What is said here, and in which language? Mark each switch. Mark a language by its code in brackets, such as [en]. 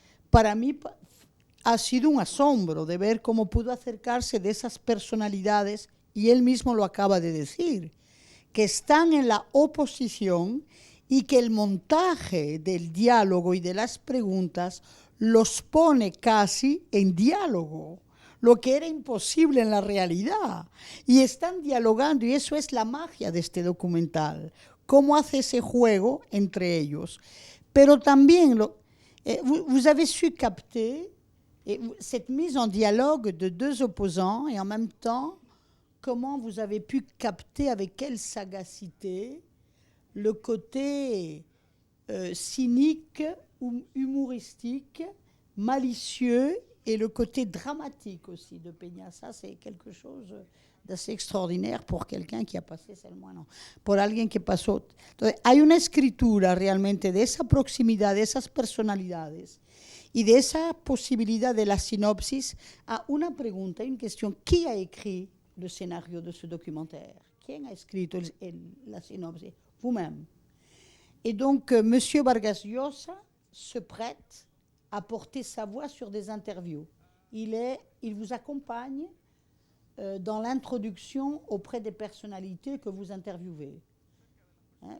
[es] Para mí ha sido un asombro de ver cómo pudo acercarse de esas personalidades, y él mismo lo acaba de decir, que están en la oposición y que el montaje del diálogo y de las preguntas los pone casi en diálogo, lo que era imposible en la realidad. Y están dialogando, y eso es la magia de este documental, cómo hace ese juego entre ellos. Pero también, [fr] vous avez su capter cette mise en dialogue de deux opposants, et en même temps, comment vous avez pu capter avec quelle sagacité le côté cynique, humoristique, malicieux, et le côté dramatique aussi de Peña. Ça, c'est quelque chose d'assez extraordinaire pour quelqu'un qui a passé seulement un an. [es] Por alguien que pasó. Entonces, hay una escritura realmente de esa proximidad, de esas personalidades y de esa posibilidad de la sinopsis. A una pregunta, [fr] une question. Qui a écrit le scénario de ce documentaire? [es] ¿Quién ha escrito la sinopsis? [fr] Vous-même. Et donc, Monsieur Vargas Llosa se prête à porter sa voix sur des interviews. Il vous accompagne dans l'introduction auprès des personnalités que vous interviewez. Hein?